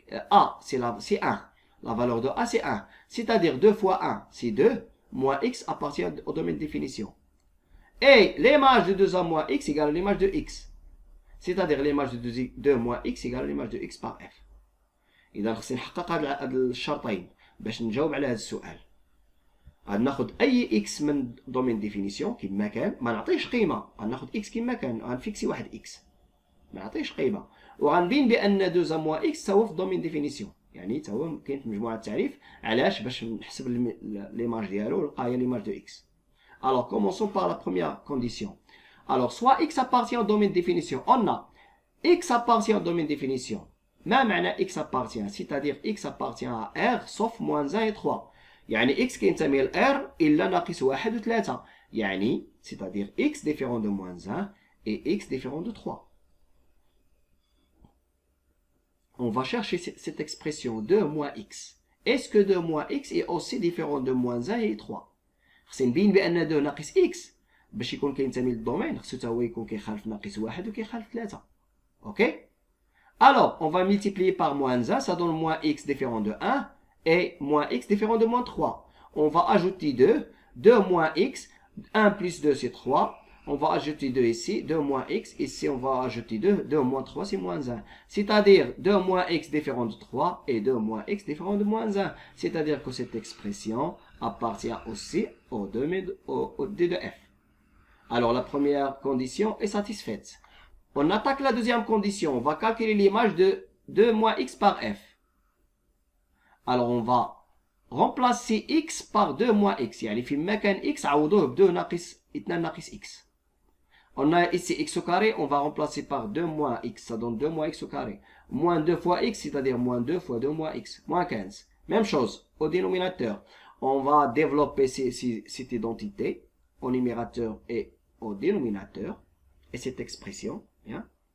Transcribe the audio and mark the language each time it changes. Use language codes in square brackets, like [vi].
[fr] A, c'est 1. La valeur de a, c'est 1. C'est-à-dire 2 fois 1, c'est 2, moins x appartient au domaine de définition. Et l'image de 2a moins x égale l'image de x. C'est-à-dire l'image de 2 moins x égale l'image de x par f. [ar] إذا خصني نحقق هاد الشرطين باش نجاوب على هذا السؤال. غناخد أي x من دومين ديفينيسيون كما كان، ما نعطيش قيمة، غناخد x كما كان، غنفيكسي واحد x. ما نعطيش قيمة، وغنبين بأن 2 moins x هو في دومين ديفينيسيون. يعني تا هو كاين في مجموعة التعريف. علاش؟ باش نحسب ليماج ديالو ونلقى هي [fr] l'image de x. Alors, commençons par la première condition. Alors, soit x appartient au domaine de définition. On a x appartient au domaine de définition. Même x appartient, c'est-à-dire x appartient à R sauf moins 1 et 3. [ar] يعني x كينتمي ل R إلا ناقص 1 و 3. يعني, [fr] c'est-à-dire x différent de moins 1 et x différent de 3. On va chercher cette expression 2 moins x. Est-ce que 2 moins x est aussi différent de moins 1 et 3? [ar] خصني نبين بأن 2 ناقص x باش يكون كينتمي للدومين خصو تا هو يكون كيخالف ناقص 1 وكيخالف 3. OK? [fr] Alors, on va multiplier par moins 1, ça donne moins x différent de 1 et moins x différent de moins 3. On va ajouter 2, 2 moins x, 1 plus 2 c'est 3. On va ajouter 2 ici, 2 moins x, ici on va ajouter 2, 2 moins 3 c'est moins 1. C'est-à-dire 2 moins x différent de 3 et 2 moins x différent de moins 1. C'est-à-dire que cette expression appartient aussi au D de f. Alors la première condition est satisfaite. On attaque la deuxième condition. On va calculer l'image de 2 moins x par f. Alors on va remplacer x par 2 moins x. [ar] يعني في مكان x عوضوه ب 2 ناقص 2 ناقص x. [fr] On a ici x au carré, on va remplacer par 2 moins x. Ça donne 2 moins x au carré. Moins 2 fois x, c'est-à-dire moins 2 fois 2 moins x. Moins 15. Même chose au dénominateur. On va développer cette identité au numérateur et au dénominateur. Et cette expression. Bien.